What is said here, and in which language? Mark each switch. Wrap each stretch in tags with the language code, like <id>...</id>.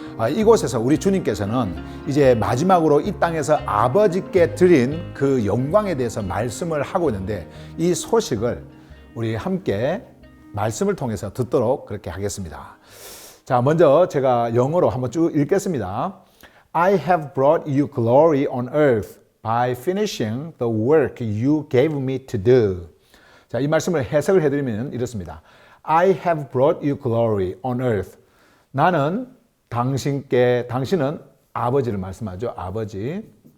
<ko>이곳에서 우리 주님께서는 이제 마지막으로 이 땅에서 아버지께 드린 그 영광에 대해서 말씀을 하고 있는데, 이 소식을 우리 함께 말씀을 통해서 듣도록 그렇게 하겠습니다. 자, 먼저 제가 영어로 한번 쭉 읽겠습니다.</ko> <en>I have brought you glory on earth by finishing the work you gave me to do.</en> <ko>자, 이 말씀을 해석을 해드리면 이렇습니다.</ko> <en>I have brought you glory on earth.</en> <ko>나는 당신은 아버지를 말씀하죠. 아버지.</ko>